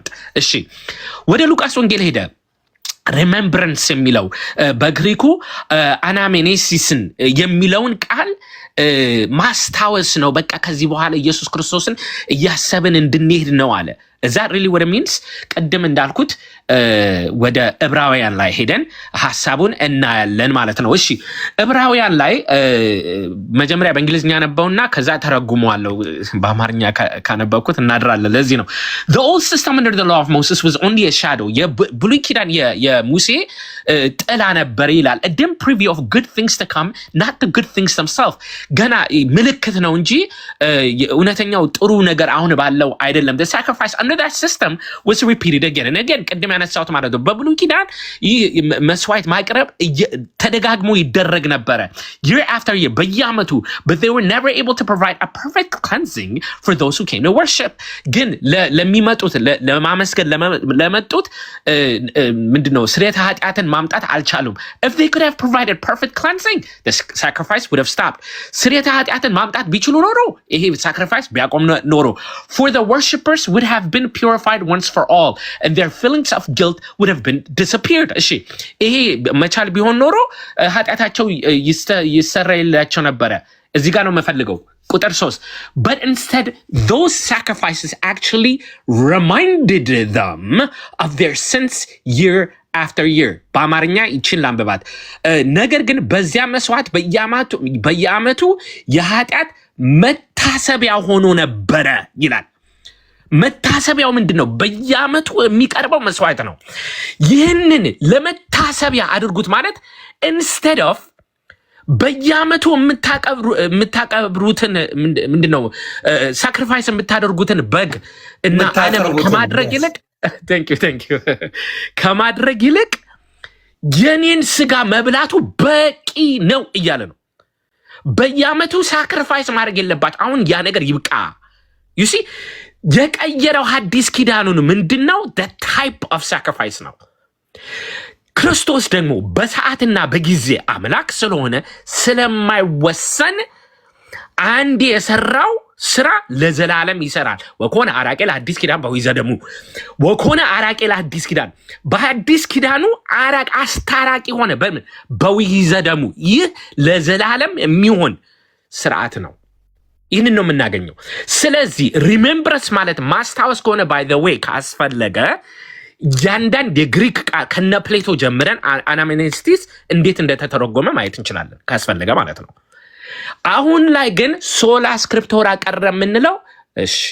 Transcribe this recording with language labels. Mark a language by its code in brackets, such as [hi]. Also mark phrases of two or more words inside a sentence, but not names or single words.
[am] እሺ፣ ወደ ሉቃስ ወንጌል ሄደ። ሪሜምብረንስ የሚለው በግሪኩ አናሜኔሲስን የሚለውን ቃል ማስታወስ ነው። በቃ ከዚህ በኋላ ኢየሱስ ክርስቶስን እያሰብን እንድንሄድ ነው አለ። እዛ ሪሊ ወደ ሚንስ ቅድም እንዳልኩት ወደ ዕብራውያን ላይ ሄደን ሐሳቡን እናያለን ማለት ነው። እሺ ዕብራውያን ላይ መጀመሪያ በእንግሊዝኛ ነበውና ከዛ ተረጉመዋለሁ። በአማርኛ ካነበብኩት እናድራለን። ለዚህ ነው [en] the old system under the law of Moses was only a shadow [am] የብሉይ ኪዳን የሙሴ ጥላ ነበር ይላል። [en] a dim preview of good things to come, not the good things [am] themselves ገና ምልክት ነው እንጂ እውነተኛው ጥሩ ነገር አሁን ባለው አይደለም። [en] the sacrifice under that system was repeated again and again [am] ቅድም ያነሳሁት ማለት ነው። በብሉይ ኪዳን ይህ መስዋዕት ማቅረብ ተደጋግሞ ይደረግ ነበረ [en] year after year [am] በየዓመቱ [en] but they were never able to provide a perfect cleansing for those who came to worship [am] ግን ለሚመጡት ለማመስገን ለመጡት ምንድነው ስርየተ ኃጢአትን ማምጣት አልቻሉም። [en] if they could have provided perfect cleansing the sacrifice would have stopped [am] ስርየተ ኃጢአትን ማምጣት ቢችሉ ኖሮ ይሄ sacrifice ቢያቆም ኖሮ [en] for the worshippers would have been purified once for all and their feelings of guilt would have been disappeared. [am] እሺ ይሄ መቻል ቢሆን ኖሮ ኃጢአታቸው ይሰረይላቸው ነበረ። እዚህ ጋር ነው መፈልገው ቁጥር 3 [en] but instead those sacrifices actually reminded them of their sins year after year [am] በአማርኛ ይችን ላንብባት። ነገር ግን በዚያ መስዋዕት በየዓመቱ የኃጢአት መታሰቢያ ሆኖ ነበረ ይላል። መታሰቢያው ምንድነው? በየዓመቱ የሚቀርበው መስዋዕት ነው። ይህንን ለመታሰቢያ አድርጉት ማለት [en] instead of [am] በየዓመቱ የምታቀብሩትን ምንድነው ሳክሪፋይስ የምታደርጉትን በግ እና አለም ከማድረግ ይልቅ [en] thank you [am] ከማድረግ ይልቅ የኔን ስጋ መብላቱ በቂ ነው እያለ ነው። በየዓመቱ ሳክሪፋይስ ማድረግ የለባቸው። አሁን ያ ነገር ይብቃ። [en] you see [am] የቀየረው ሐዲስ ኪዳኑን ምንድነው? [en] the type of sacrifice [am] ነው። ክርስቶስ ደግሞ በሰዓትና በጊዜ አምላክ ስለሆነ ስለማይወሰን አንድ የሰራው ስራ ለዘላለም ይሰራል። ወኮነ [gez] አራቄ ለሐዲስ ኪዳን በዊዘ ደሙ ወኮነ አራቄ ለሐዲስ ኪዳን [am] በሐዲስ ኪዳኑ አራቅ አስታራቂ ሆነ በምን [gez] በዊዘ ደሙ። [am] ይህ ለዘላለም የሚሆን ስርዓት ነው። ይህንን ነው የምናገኘው። ስለዚህ ሪሜምብረንስ ማለት ማስታወስ ከሆነ [en] by the way [am] ካስፈለገ ያንዳንድ የግሪክ ቃል ከነ ፕሌቶ ጀምረን አናሜኔስቲስ እንዴት እንደተተረጎመ ማየት እንችላለን ካስፈለገ ማለት ነው። አሁን ላይ ግን [la] sola scriptura [am] ቀረ የምንለው እሺ